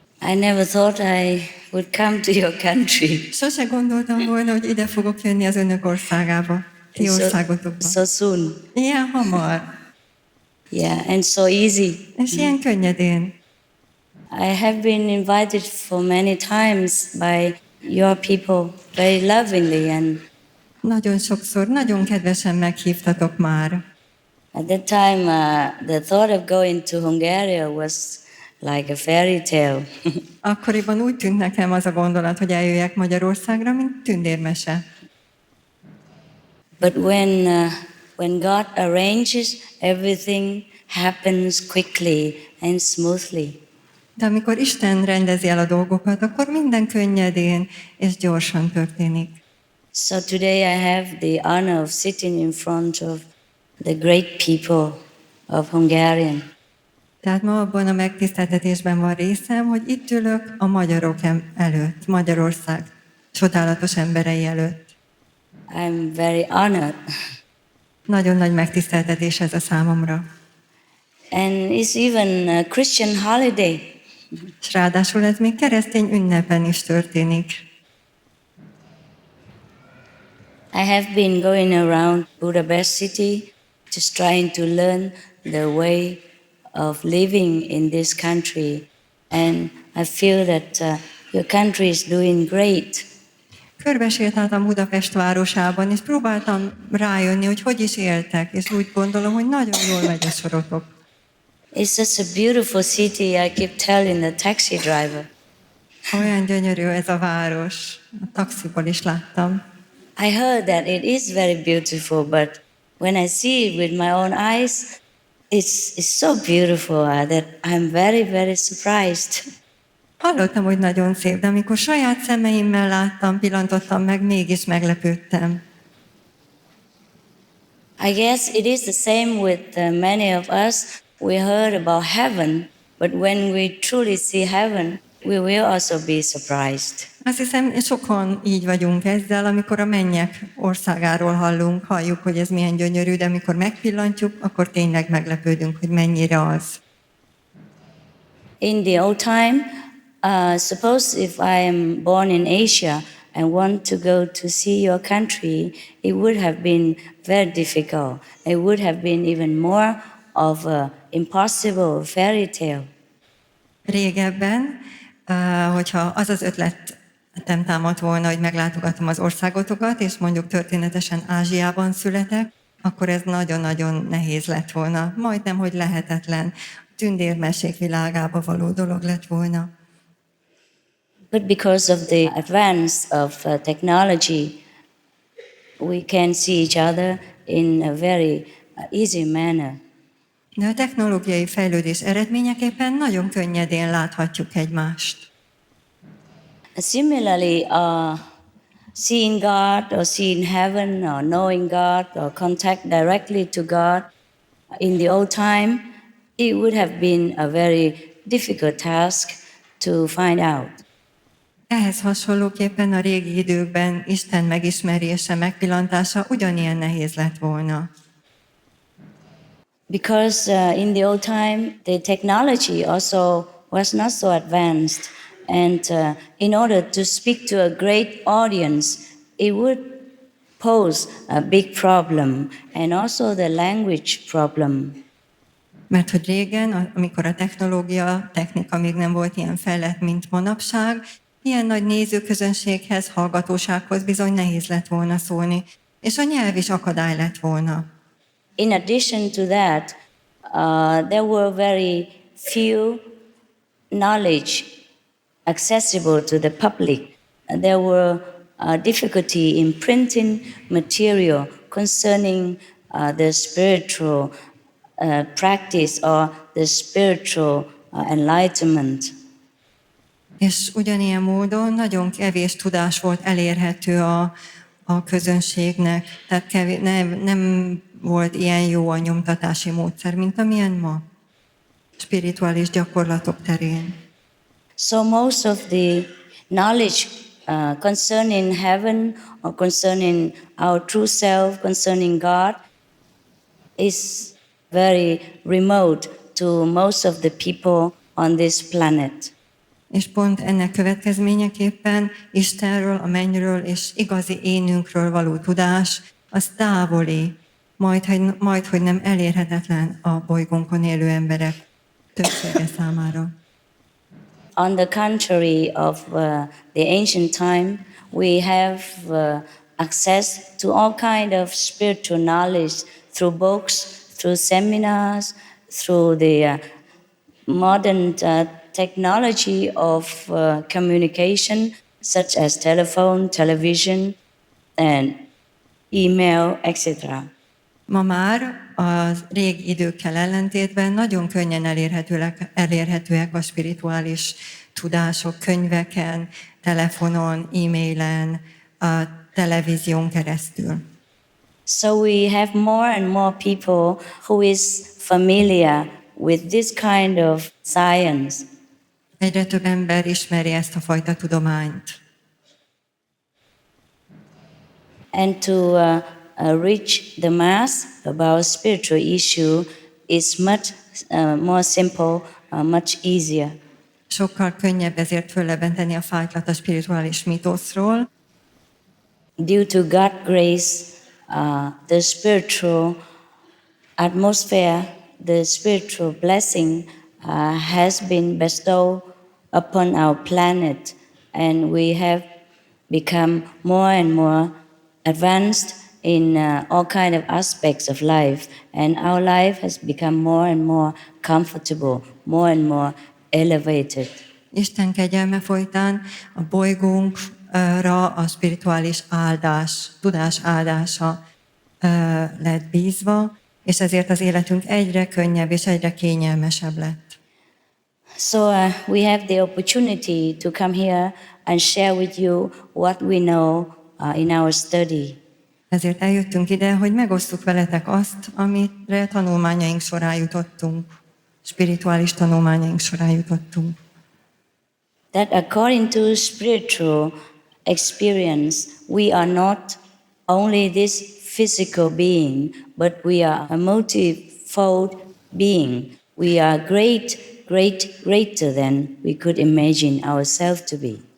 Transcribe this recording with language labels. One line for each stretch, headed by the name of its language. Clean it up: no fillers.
English: I never thought I would come to your country.
Hungarian: Sose gondoltam volna, hogy ide fogok jönni az önök országába, ti országotokba.
English: So soon.
Hungarian: Ilyen hamar.
English: Yeah, and so easy.
Hungarian: És ilyen könnyedén.
English: I have been invited for many times by your people, very lovingly, and
Hungarian: Nagyon sokszor, nagyon kedvesen meghívtatok már.
English: at that time the thought of going to Hungary was like a fairy tale.
Hungarian: Akkoriban úgy tűnt nekem az a gondolat, hogy eljöjjek Magyarországra, mint tündérmese.
English: But when God arranges, everything happens quickly and smoothly.
Hungarian: De amikor Isten rendezi el a dolgokat, akkor minden könnyedén és gyorsan történik.
English: So today I have the honor of sitting in front of the great people of Hungarian.
Hungarian: Tehát ma abban a megtiszteltetésben van részem, hogy itt ülök a magyarok előtt, Magyarország csodálatos emberei előtt.
English: I'm very honored.
Hungarian: Nagyon nagy megtiszteltetés ez a számomra.
English: And it's even a Christian holiday.
Hungarian: És ráadásul ez még keresztény ünnepen is történik.
English: I have been going around Budapest city, just trying to learn the way of living in this country. And I feel that your country is doing great.
Hungarian: Körbesétáltam Budapest városában, és próbáltam rájönni, hogy is éltek, és úgy gondolom, hogy nagyon jól megy a sorotok.
English: It's such a beautiful city, I keep telling the taxi driver.
Hungarian: Olyan gyönyörű ez a város. A taxiból is láttam.
English: I heard that it is very beautiful, but when I see it with my own eyes, it's so beautiful that I'm very, very surprised.
Hungarian: Hallottam, hogy nagyon szép, de amikor saját szemeimmel láttam, pillantottam meg, mégis meglepődtem.
English: I guess it is the same with many of us. We heard about heaven, but when we truly see heaven, we will also be surprised.
Hungarian: Azt hiszem, sokan így vagyunk ezzel, amikor a mennyek országáról halljuk, hogy ez milyen gyönyörű, de amikor megpillantjuk, akkor tényleg meglepődünk, hogy mennyire az.
English: In the old time, suppose if I am born in Asia and want to go to see your country, it would have been very difficult. It would have been even more of an impossible fairy tale.
Hungarian: Régebben, hogyha az az ötletem támadt volna, hogy meglátogatom az országotokat, és mondjuk történetesen Ázsiában születek, akkor ez nagyon-nagyon nehéz lett volna. Majdnem, hogy lehetetlen. Tündérmesék világába való dolog lett volna.
English: But because of the advance of technology, we can see each other in a very easy manner.
Hungarian: De a technológiai fejlődés eredményeképpen nagyon könnyedén láthatjuk egymást.
English: Similarly, seeing God or seeing heaven or knowing God or contact directly to God, in the old time, it would have been a very difficult task to find out.
Hungarian: Ehhez hasonlóképpen a régi időkben Isten megismerése, megpillantása ugyanilyen nehéz lett volna.
English: Because in the old time, the technology also was not so advanced. And in order to speak to a great audience, it would pose a big problem and also the language problem.
Hungarian: Mert hogy régen, amikor a technika még nem volt ilyen fejlett, mint manapság, ilyen nagy nézőközönséghez, hallgatósághoz bizony nehéz lett volna szólni, és a nyelv is akadály lett volna.
English: In addition to that, there were very few knowledge accessible to the public. There were difficulty in printing material concerning the spiritual practice or the spiritual enlightenment.
Hungarian: És ugyanilyen módon nagyon kevés tudás volt elérhető a közönségnek, tehát nem volt ilyen jó a nyomtatási módszer, mint amilyen ma, spirituális gyakorlatok terén.
English: So most of the knowledge concerning heaven or concerning our true self, concerning God, is very remote to most of the people on this planet.
Hungarian: És pont ennek következményeképpen Istenről, a mennyről és igazi énünkről való tudás, az távoli, majd hogy nem elérhetetlen a bolygónkon élő emberek többsége számára.
English: On the contrary of the ancient time, we have access to all kind of spiritual knowledge through books, through seminars, through the modern technology of communication, such as telephone, television, and email, etc.
Hungarian: Ma már a régi időkkel ellentétben nagyon könnyen elérhetőek a spirituális tudások könyveken, telefonon, e-mailen, a televízión keresztül.
English: So we have more and more people who is familiar with this kind of science.
Hungarian: Egyre több ember ismeri ezt a fajta tudományt.
English: And to reach the mass about spiritual issue, is much more simple, much easier.
Hungarian: Sokkal könnyebb ezért föllebenteni a fájtlat a spirituális mítoszról.
English: Due to God's grace, the spiritual atmosphere, the spiritual blessing has been bestowed upon our planet, and we have become more and more advanced in all kind of aspects of life, and our life has become more and more comfortable, more and more elevated.
Hungarian: Isten kegyelme folytán a bolygónkra a spirituális áldás, tudás áldása lett bízva, és ezért az életünk egyre könnyebb és egyre kényelmesebb lett.
English: So we have the opportunity to come here and share with you what we know in our study.
Hungarian: Ezért eljöttünk ide, hogy megosztuk veletek azt, amire tanulmányaink során jutottunk, spirituális tanulmányaink során jutottunk.
English: That according to spiritual experience, we are not only this physical being, but we are a multifold being. We are greater than we could imagine ourselves to be.